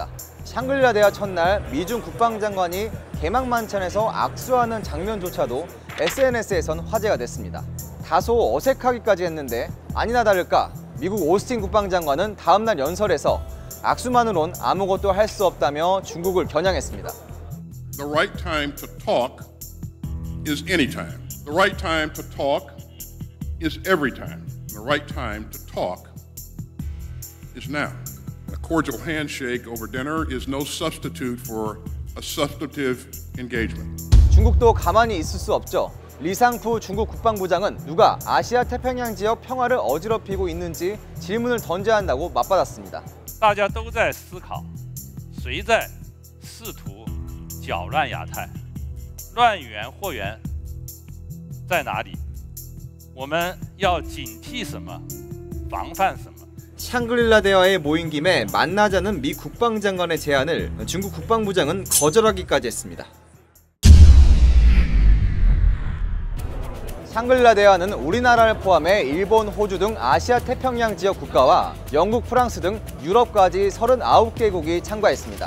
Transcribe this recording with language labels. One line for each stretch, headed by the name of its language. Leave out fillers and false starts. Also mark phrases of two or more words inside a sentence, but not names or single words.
Korean: 샹글릴라 대화 첫날 미중 국방장관이 개막 만찬에서 악수하는 장면조차도 SNS에선 화제가 됐습니다. 다소 어색하기까지 했는데 아니나 다를까 미국 오스틴 국방장관은 다음날 연설에서 악수만으론 아무것도 할 수 없다며 중국을 겨냥했습니다.
English: The right time to talk is any time. The right time to talk is every time. The right time to talk is now. A cordial handshake over dinner is no substitute for a substantive engagement.
Korean: 중국도 가만히 있을 수 없죠. 리상푸 중국 국방부장은 누가 아시아 태평양 지역 평화를 어지럽히고 있는지 질문을 던져야 한다고 맞받았습니다.
Chinese: 大家都在思考，谁在试图搅乱亚太，乱源或源在哪里？我们要警惕什么，防范什么？
Korean: 샹글릴라 대화에 모인 김에 만나자는 미 국방장관의 제안을 중국 국방부장은 거절하기까지 했습니다. 샹글릴라 대화는 우리나라를 포함해 일본, 호주 등 아시아 태평양 지역 국가와 영국, 프랑스 등 유럽까지 39개국이 참가했습니다.